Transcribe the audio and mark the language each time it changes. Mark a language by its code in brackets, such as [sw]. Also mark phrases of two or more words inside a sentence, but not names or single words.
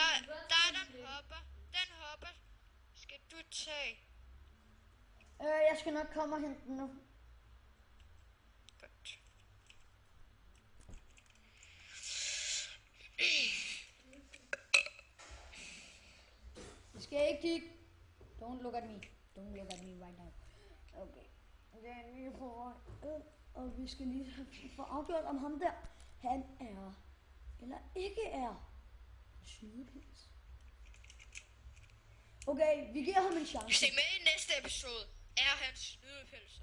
[da] Den hopper. Den hopper. Skal du tage? jeg skal nok komme og hente den nu. Godt. Det skal jeg ikke kigge. [en] Don't look at me. Don't look at me right now. [da] Okay. Det er lige på vej. Og vi skal lige få afgjort om ham der. Han er, eller ikke er, snydepils. Okay, vi giver ham en Hvis chance. det er med i næste episode, er han snydepils.